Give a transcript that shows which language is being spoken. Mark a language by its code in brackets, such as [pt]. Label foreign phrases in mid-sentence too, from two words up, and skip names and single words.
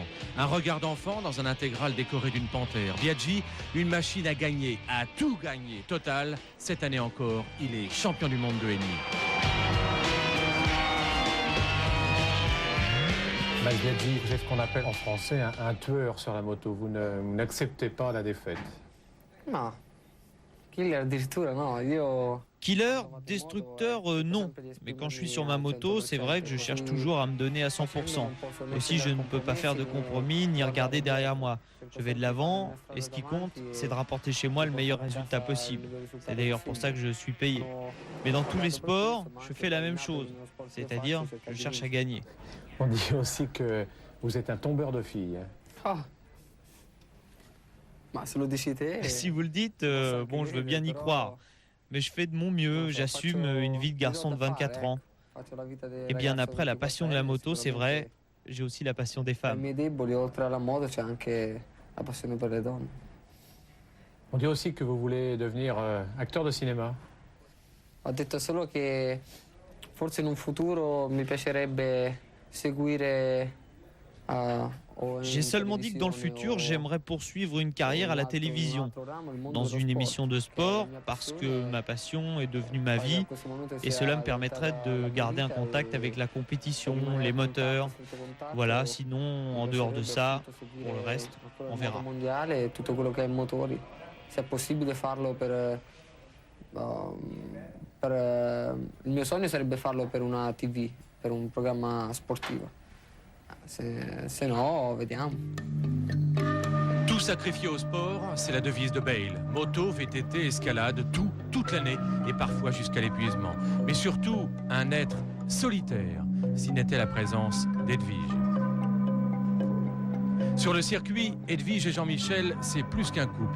[fr] Un regard d'enfant dans un intégral décoré d'une panthère. Biaggi, une machine à gagner, à tout gagner. Total, cette année encore, il est champion du monde de Henny. Biaggi, vous êtes ce qu'on appelle en français un tueur sur la moto. Vous n'acceptez pas la défaite. [it] Non. Killer addirittura no. Io... [fr] Killer, destructeur, non. Mais quand je suis sur ma moto, c'est vrai que je cherche toujours à me donner à 100%. Aussi, je ne peux pas faire de compromis ni regarder derrière moi. Je vais de l'avant et ce qui compte, c'est de rapporter chez moi le meilleur résultat possible. C'est d'ailleurs pour ça que je suis payé. Mais dans tous les sports, je fais la même chose. C'est-à-dire, je cherche à gagner. On dit aussi que vous êtes un tombeur de filles. [it] Ah. Ma se lo dici te... [fr] Si vous le dites, bon, je veux bien y croire. Mais je fais de mon mieux, j'assume une vie de garçon de 24 ans. Et bien après la passion de la moto, c'est vrai, j'ai aussi la passion des femmes. On dit aussi que vous voulez devenir acteur de cinéma. [it] Ho detto solo che forse in un futuro mi piacerebbe seguire [fr] J'ai seulement dit que dans le futur, j'aimerais poursuivre une carrière à la télévision, dans une émission de sport, parce que ma passion est devenue ma vie, et cela me permettrait de garder un contact avec la compétition, les moteurs. Voilà, sinon, en dehors de ça, pour le reste, on verra. [it] Se è possibile farlo per il mio sogno sarebbe farlo per una TV, per un programma sportivo. Se no, vediamo. [fr] Tout sacrifié au sport, c'est la devise de Bale. Moto, VTT, escalade, tout, toute l'année et parfois jusqu'à l'épuisement. Mais surtout, un être solitaire, si n'était la présence d'Edwige. Sur le circuit, Edwige et Jean-Michel, c'est plus qu'un couple.